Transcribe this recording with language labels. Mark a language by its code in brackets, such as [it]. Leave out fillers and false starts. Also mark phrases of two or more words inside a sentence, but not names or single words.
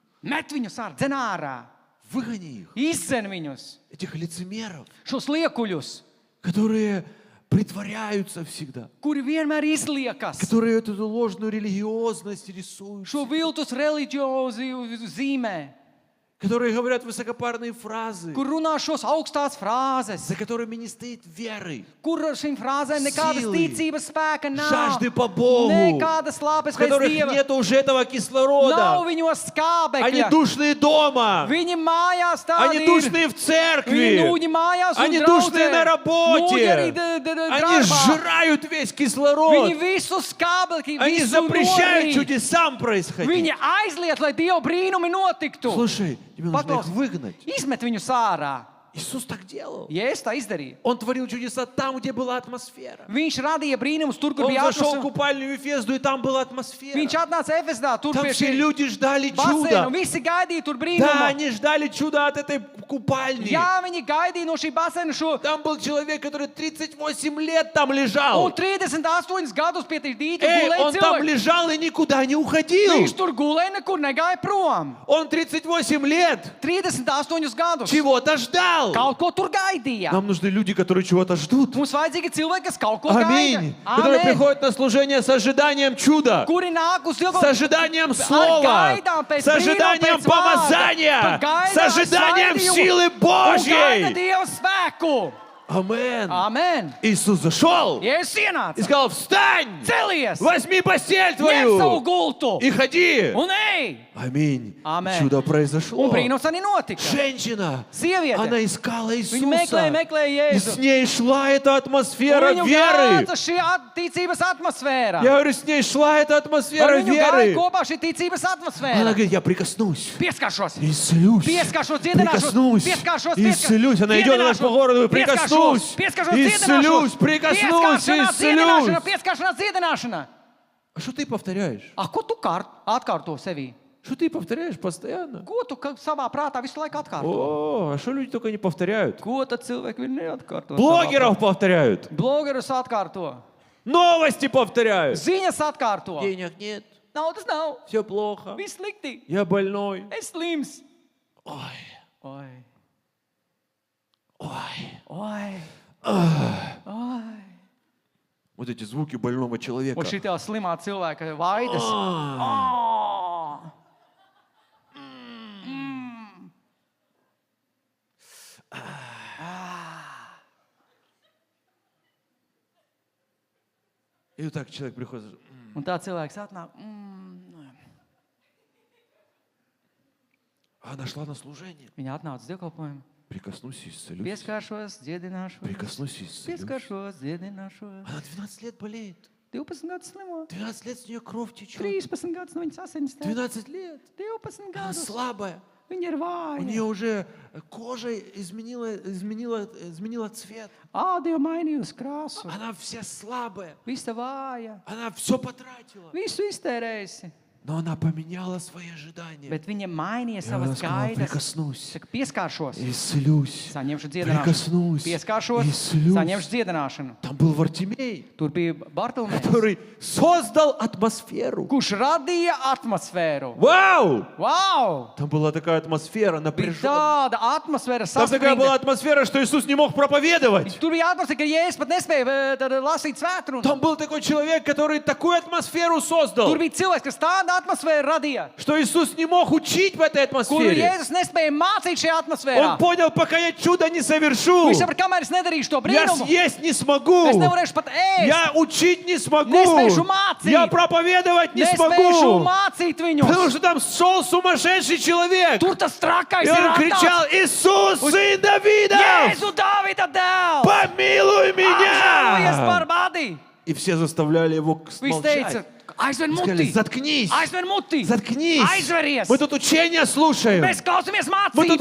[lv] Met viņus ārā, dzen ārā. [ru] выгони их. [lv] Izdzen viņus. [ru] Этих лицемеров, [lv] Šos liekuļus, [ru] которые притворяются всегда. [lv] kuri vienmēr izliekas. [ru] Которые эту ложную религиозность рисуют. [lv] Šo viltus reliģiozi zīmē. [ru] Которые говорят высокопарные фразы. [lv] Kur runā šos augstās frāzes. [ru] За которыми не стоит веры. [lv] Kur šīm frāzēm nekādas [ru] Силы, [lv] ticības spēka nav. [ru] жажды по Богу. [lv] Nekādas lāpes [ru] В [lv] pēc [ru] которых [lv] Dieva. [ru] нет уже этого [lv] Nav [ru] кислорода. [lv] viņos [ru] Они [lv] skābekļa. [ru] душные дома. [lv] Viņi mājās tādi [ru] Они [lv] ir. [ru] душные в церкви. [lv] Viņi mājās un [ru] Они душные на [lv] draudzē. [ru] работе. [lv] Arī [ru] Они [lv] darbā. [ru] сжирают весь кислород. [lv] Viņi visu skābekli, [ru] Они [lv] visu [ru] запрещают [lv] norīt. [ru] чудесам происходить. [lv] Viņi aizliet, lai Dieva brīnumi notiktu. [ru] Слушай, тебе нужно их [lv] Paklaus, [ru] выгнать. [lv] izmet viņus ārā. [ru] Иисус так делал. [lv] Jēzus tā izdarīja. [ru] Он творил чудеса там, где была атмосфера. [lv] Viņš radīja brīnumus tur, kur [ru] Он [lv] bija [ru] зашел в [lv] atmosfēra. [ru] купальню Ефезду, и там была атмосфера. [lv] Viņš atnāca Efesdā, tur [ru] Там [lv] pie [ru] все [lv] šī [ru] люди ждали [lv] basēna, [ru] чуда. [lv] un visi gaidīja tur [ru] Да, [lv] brīnumu. [ru] они ждали чуда от этой купальни. [lv] Jā, viņi gaidīja no šī basēna šo. [ru] Там был человек, который 38 лет там лежал. [lv] Un 38 gadus pie tī dīķa [ru] Эй, [lv] gulēja [ru] он там [lv] cilvēks. [ru] лежал и никуда не уходил. [lv] Viņš tur gulēja, nekur negāja prom. [ru] Он 38 лет [lv] 38 gadus. [ru] чего-то ждал. [lv] Kaut ko tur gaidīja. [ru] Нам нужны люди, которые чего-то ждут. [lv] Mums vajadzīgi cilvēki, kas kaut ko gaida. [ru] Аминь. Которые [lv] Amen. [ru] приходят на служение с ожиданием чуда. [lv] Kuri nāk uz [ru] С ожиданием слова, [lv] gaidām pēc [ru] с ожиданием [lv] brīnuma, pēc vārda, [ru] помазания, [lv] par gaidām [ru] с ожиданием [lv] svaidījumu [ru] силы [lv] un gaida [ru] Божьей. [lv] Dieva spēku. [ru] Амен. [lv] Amen. [ru] Иисус зашел [lv] Jēzus [ru] и [lv] ienāca. [ru] сказал, встань, [lv] Celies! [ru] возьми постель [lv] Ņem savu [ru] твою [lv] gultu [ru] и ходи. [lv] un ej! [ru] Аминь. [lv] Amen. [ru] Чудо [lv] Un [ru] произошло. [lv] brīnums arī notika. [ru] Женщина, [lv] Sieviete, [ru] она искала [lv] viņa [ru] Иисуса. [lv] meklēja [ru] И [lv] Jēzu. [ru] с ней шла эта [lv] Un [ru] атмосфера [lv] viņu [ru] веры. [lv] gāca šī ticības atmosfēra. [ru] Я говорю, с ней шла эта [lv] Ar [ru] атмосфера [lv] viņu gāja [ru] веры. [lv] kopā šī ticības [ru] Она [lv] atmosfēra. [ru] говорит, я прикоснусь. [lv] Pieskaršos, [ru] Исцелюсь. [lv] pieskaršos, dziedināšos, [ru] Прикоснусь. [lv] pieskaršos, [ru] Исцелюсь. Она идет дальше по городу. Прикоснусь. [lv] pieskaršos, [ru] Исцелюсь. [lv] dziedināšos, [ru] Прикоснусь. Исцелюсь. [lv] pieskaršanās, dziedināšana. [ru] А что ты повторяешь? [lv] Ko tu atkārto sevī? [ru] Что ты повторяешь постоянно? [lv] Ko tu savā prātā visu laiku atkārto? [ru] О, а что люди только не повторяют? [lv] Ko tad cilvēki viņi neatkārto? [ru] Блогеров повторяют. [lv] Blogerus atkārto, [ru] Новости повторяют. [lv] ziņas atkārto. [ru] Денег нет. [lv] Naudas nav, [ru] Все плохо. [lv] viss slikti, [ru] Я больной. [lv] es slims. [ru] Ой. [lv] Oi, [ru] Ой. [lv] oi, oi. [ru] Вот эти звуки больного человека. [lv] Un šī tev slimā cilvēka vaidas. [ru] А. И вот так человек приходит. [lv] Un tā cilvēks atnāk. [ru] А она шла на служение. [lv] Viņa atnāca uz dievkalpojumu. [ru] Прикоснусь и исцелюсь. [lv] Pieskāršos, dziedināšos. [ru] Прикоснусь и исцелюсь. [lv] Pieskāršos, dziedināšos. [ru] Она 12 лет болеет. [lv] 12 gadus slimo. [ru] 12 лет с нее кровь течет. [lv] 13 gadus no viņas asins tek. [ru] 12 лет. [lv] 12 [ru] Она [lv] gadus. [ru] слабая. [lv] Viņa ir [ru] У [lv] vāja. [ru] нее уже кожа изменила цвет. [lv] Āda jau mainījusi krāsu. [ru] Она вся слабая. [lv] Visa vāja. [ru] Она все потратила. [lv] Visu iztērējusi. [ru] Но она поменяла свои ожидания. [lv] Bet viņa mainīja [ru] Ja она [lv] savas [ru] сказала, [lv] gaidas. [ru] прикоснусь, [lv] Saka, pieskāršos, [ru] исцелюсь, [lv] saņemšu dziedināšanu. [ru] прикоснусь, [lv] Pieskāršos, [ru] исцелюсь. [lv] saņemšu dziedināšanu. [ru] Там был Вартимей, [lv] Tur bija Bartolomejs, [ru] который создал атмосферу. [lv] kurš radīja atmosfēru. [ru] Вау! [lv] Wow! [ru] Там была такая атмосфера [lv] Bija [ru] напряженная. [lv] tāda atmosfēra [ru] Там такая была [lv] saspringta. [ru] атмосфера, что Иисус не мог проповедовать. [lv] Tur bija atmosfēra, ka Jēzus pat nespēja lasīt svētrunu. [ru] Там был такой человек, который такую атмосферу создал, [lv] Tur bija cilvēks, kas tādu atmosfēru radīja, [ru] что Иисус не мог учить в этой [lv] kuru [ru] атмосфере. [lv] Jēzus nespēja mācīt šajā atmosfērā. [ru] Он понял, пока я чудо не совершу, [lv] Viņš saprata, kamēr es nedarīšu to [ru] я [lv] brīnumu, [ru] съесть не смогу, [lv] es nevarēšu pat ēst, [ru] я учить не смогу, [lv] Nespēšu mācīt. [ru] я проповедовать не [lv] nespēšu [ru] смогу, [lv] mācīt [ru] потому [lv] viņus. [ru] что там шел сумасшедший человек. [lv] Tur tas trakais [ru] И [lv] ir [ru] он кричал: [lv] atnācis. [ru] Иисус, сын Давидов, [lv] Jēzu Dāvida dēls! [ru] помилуй [lv] Apžēlojies [ru] меня! [lv] par mani! [ru] И все заставляли его [lv] Viņš teica, [ru] молчать. [lv] aizver [ru] Сказали: [lv] muti! [ru] заткнись, [lv] Aizver muti! [ru] заткнись. [lv] Aizveries! [ru] Мы тут учения слушаем. [lv] Mēs klausamies [ru] Мы тут